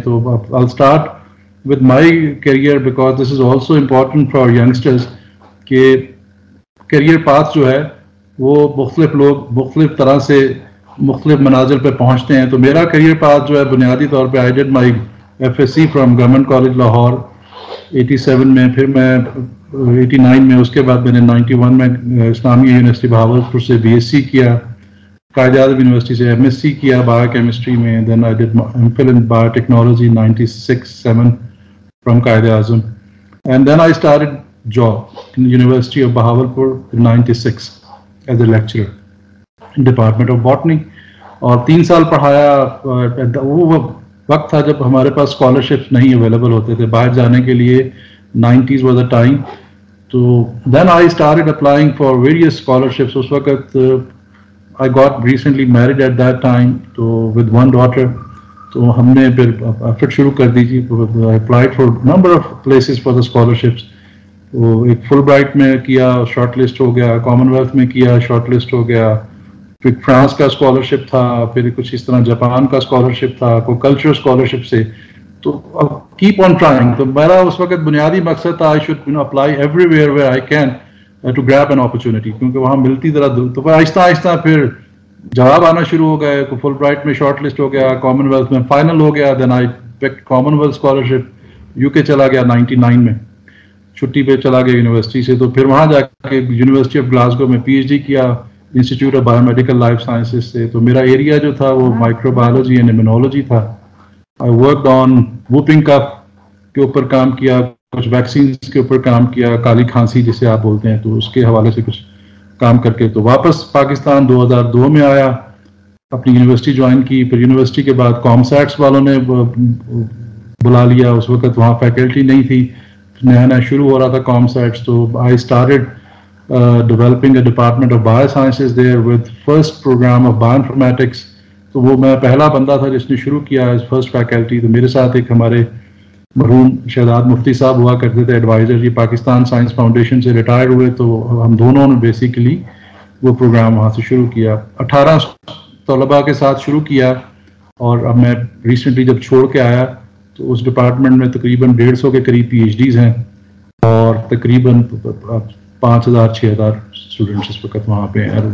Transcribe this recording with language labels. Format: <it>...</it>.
<ur>تو</ur> <en>I'll start with my career because this is also important for youngsters</en> <ur>کہ career path جو ہے وہ مختلف لوگ مختلف طرح سے مختلف منازل پہ پہنچتے ہیں. تو میرا کیریئر پاتھ جو ہے بنیادی طور پہ</ur> <en>I did my FSc</en> <ur>from government college Lahore 87 میں، پھر میں 89 میں، اس کے بعد میں نے 91 میں اسلامیہ یونیورسٹی بہاولپور سے BSc کیا، قائد اعظم یونیورسٹی سے MSc کیا بایو کیمسٹری میں.</ur> <en>Then I did MPhil in biotechnology 96-7 from Quaid Azam. And then I started job in the University of Bahawalpur in 96 as a lecturer in Department of Botany.</en> <ur>اور 3 سال پڑھایا. وہ وقت تھا جب ہمارے پاس اسکالرشپس نہیں اویلیبل ہوتے تھے باہر جانے کے لیے.</ur> <en>90s was the time. تو then I started applying for various scholarships.</en> <ur>اس وقت</ur> <en>I got recently married at that time تو with one daughter.</en> <ur>تو ہم نے پھر ایفرٹ شروع کر دی تھی.</ur> <en>I applied for number of places for the scholarships.</en> <ur>وہ ایک فل برائٹ میں کیا، شارٹ لسٹ ہو گیا. کامن ویلتھ میں کیا، شارٹ لسٹ ہو گیا. پھر فرانس کا اسکالرشپ تھا، پھر کچھ اس طرح جاپان کا اسکالرشپ تھا، کوئی کلچرل اسکالرشپ سے.</ur> <en>تو اب keep on trying.</en> <ur>تو میرا اس وقت بنیادی مقصد تھا</ur> <en>I should apply everywhere where I can to grab an opportunity,</en> <ur>کیونکہ وہاں ملتی ذرا دور. تو آہستہ آہستہ پھر جواب آنا شروع ہو گئے. فل برائٹ میں شارٹ لسٹ ہو گیا، کامن ویلتھ میں فائنل ہو گیا.</ur> <en>Then I pick Commonwealth scholarship.</en> <ur>UK چلا گیا 99 میں، چھٹی پہ چلا گیا یونیورسٹی سے. تو پھر وہاں جا کے یونیورسٹی آف گلاسگو میں PhD کیا institute of bio medical life sciences سے. تو میرا ایریا جو تھا وہ مائکرو بایولوجی اینڈ امیونولوجی تھا.</ur> <en>I worked on whooping cough</en> <ur>کے اوپر کام کیا، کچھ ویکسینس کے اوپر کام کیا، کالی کھانسی جسے آپ بولتے ہیں، تو اس کے حوالے سے کچھ کام کر کے تو واپس پاکستان 2002 میں آیا، اپنی یونیورسٹی جوائن کی. پھر یونیورسٹی کے بعد کامسیٹس والوں نے بلا لیا. اس وقت وہاں فیکلٹی نہیں تھی، نیا نیا شروع ہو رہا تھا کامسیٹس.</ur> <en>تو I started developing a department of biosciences there with first program of bioinformatics.</en> <ur>تو وہ میں پہلا بندہ تھا جس نے شروع کیا</ur> <en>As first faculty.</en> <ur>تو میرے ساتھ ایک ہمارے مرحوم شہزاد مفتی صاحب ہوا کرتے تھے ایڈوائزر. یہ پاکستان سائنس فاؤنڈیشن سے ریٹائر ہوئے، تو ہم دونوں نے بیسیکلی وہ پروگرام وہاں سے شروع کیا. 18 طلباء کے ساتھ شروع کیا. اور اب میں ریسنٹلی جب چھوڑ کے آیا تو اس ڈپارٹمنٹ میں تقریباً 150 کے قریب PhDs ہیں، اور تقریباً 5000-6000 اسٹوڈنٹس اس وقت وہاں پہ ہیں.</ur>